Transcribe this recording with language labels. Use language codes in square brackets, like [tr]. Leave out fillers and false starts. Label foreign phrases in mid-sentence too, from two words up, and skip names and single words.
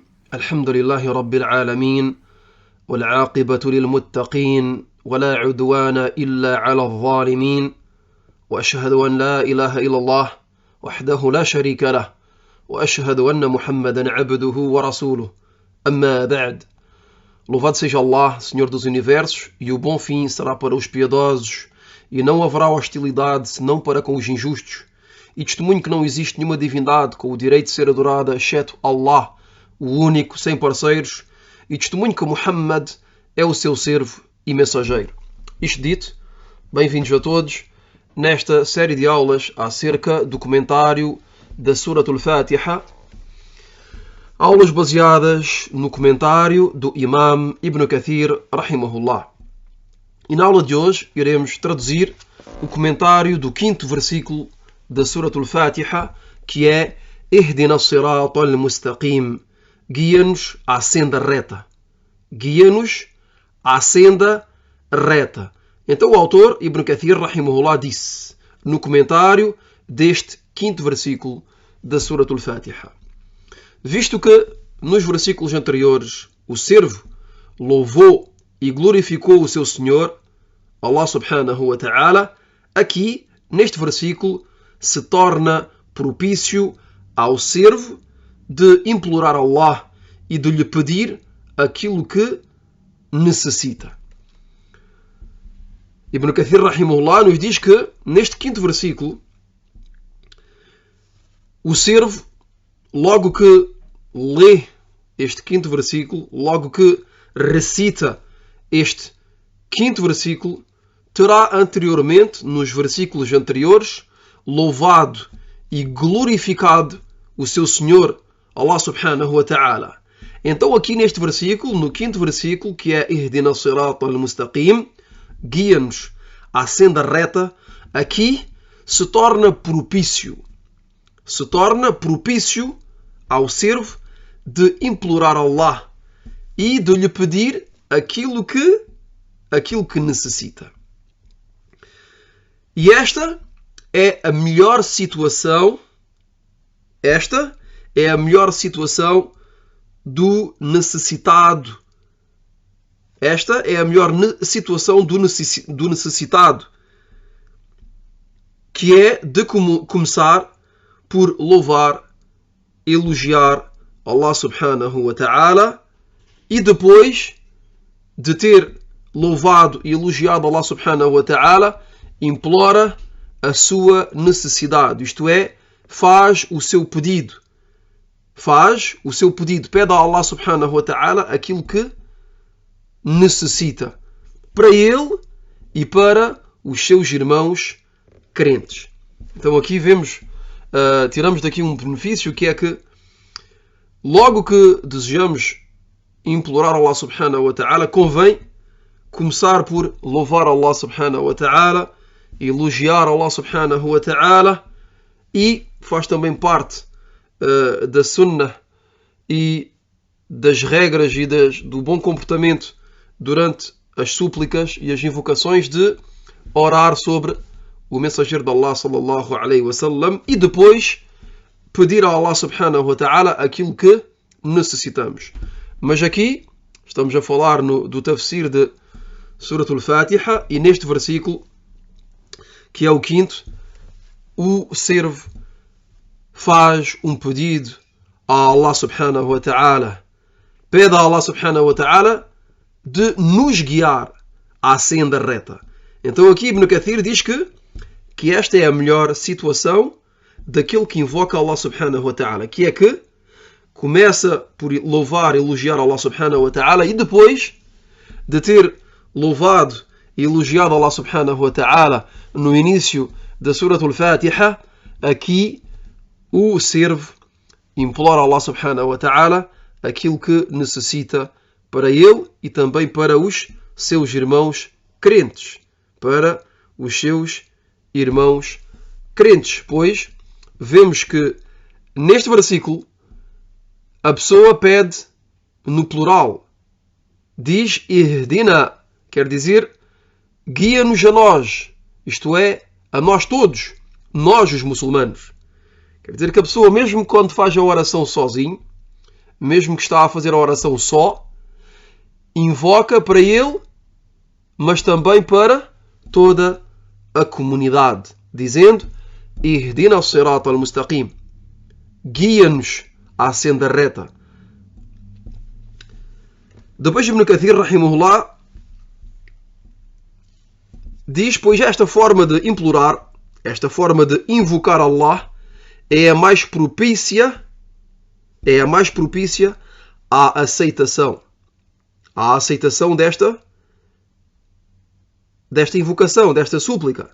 [ar] الحمد لله رب العالمين، والعاقبة للمتقين، ولا عدوان إلا على الظالمين، وأشهد أن لا إله إلا الله وحده لا شريك له، وأشهد أن محمدا عبده ورسوله. أما بعد. [pt] Louvado seja Allah, Senhor dos Universos, e o bom fim será para os piedosos, e não haverá hostilidade senão para com os injustos. E testemunho que não existe nenhuma divindade com o direito de ser adorada, exceto Allah, o único, sem parceiros, e testemunho que Muhammad é o seu servo e mensageiro. Isto dito, bem-vindos a todos nesta série de aulas acerca do comentário da Surat al-Fatiha, aulas baseadas no comentário do Imam Ibn Kathir, rahimahullah. E na aula de hoje iremos traduzir o comentário do 5º versículo da Surat al-Fatiha, que é [ar] اهدنا الصراط المستقيم, [pt] guia-nos à senda reta. Guia-nos à senda reta. Então o autor, Ibn Kathir, rahimahullah, disse no comentário deste 5º versículo da Surat al-Fatiha: visto que nos versículos anteriores o servo louvou e glorificou o seu Senhor, [ar] الله سبحانه وتعالى, [pt] aqui, neste versículo, se torna propício ao servo de implorar a Allah e de lhe pedir aquilo que necessita. Ibn Kathir rahimahullah nos diz que, neste 5º versículo, o servo, logo que lê este 5º versículo, logo que recita este 5º versículo, terá anteriormente, nos versículos anteriores, louvado e glorificado o seu Senhor, [ar] الله سبحانه وتعالى. [pt] Então aqui neste versículo, no 5º versículo, que é [ar] اهدنا الصراط المستقيم, [pt] guia-nos à senda reta, aqui se torna propício ao servo de implorar a Allah e de lhe pedir aquilo que necessita. E esta é a melhor situação do necessitado. Esta é a melhor situação do necessitado, que é de começar por louvar, elogiar [ar] الله سبحانه وتعالى, [pt] e depois de ter louvado e elogiado [ar] الله سبحانه وتعالى, [pt] implora a sua necessidade, isto é, faz o seu pedido, pede a [ar] الله سبحانه وتعالى [pt] aquilo que necessita para ele e para os seus irmãos crentes. Então aqui tiramos daqui um benefício, que é que logo que desejamos implorar [ar] الله سبحانه وتعالى, [pt] convém começar por louvar [ar] الله سبحانه وتعالى, [pt] elogiar [ar] الله سبحانه وتعالى, [pt] e faz também parte da sunnah e das regras e do bom comportamento durante as súplicas e as invocações de orar sobre o mensageiro de [ar] الله صلى الله عليه وسلم [pt] e depois pedir a [ar] الله سبحانه وتعالى [pt] aquilo que necessitamos. Mas aqui estamos a falar do tafsir de Surat al-Fatiha, e neste versículo, que é o 5º, o servo faz um pedido a [ar] الله سبحانه وتعالى, [pt] pede a [ar] الله سبحانه وتعالى [pt] de nos guiar à senda reta. Então aqui Ibn Kathir diz que esta é a melhor situação daquele que invoca [ar] الله سبحانه وتعالى, [pt] que é que começa por louvar e elogiar [ar] الله سبحانه وتعالى, [pt] e depois de ter louvado e elogiado [ar] الله سبحانه وتعالى [pt] no início da Surat al-Fatiha, aqui o servo implora a [ar] الله سبحانه وتعالى [pt] aquilo que necessita para ele e também para os seus irmãos crentes. Pois vemos que neste versículo a pessoa pede no plural, diz ihdina, quer dizer, guia-nos a nós, isto é, a nós todos, nós os muçulmanos. Quer dizer que a pessoa, mesmo quando faz a oração sozinho, mesmo que está a fazer a oração só, invoca para ele, mas também para toda a comunidade, dizendo [ar] اهدنا الصراط المستقيم, [pt] guia-nos à senda reta. Depois Ibn Kathir, rahimahullah, diz, pois esta forma de implorar, esta forma de invocar Allah é a mais propícia à aceitação desta invocação, desta súplica.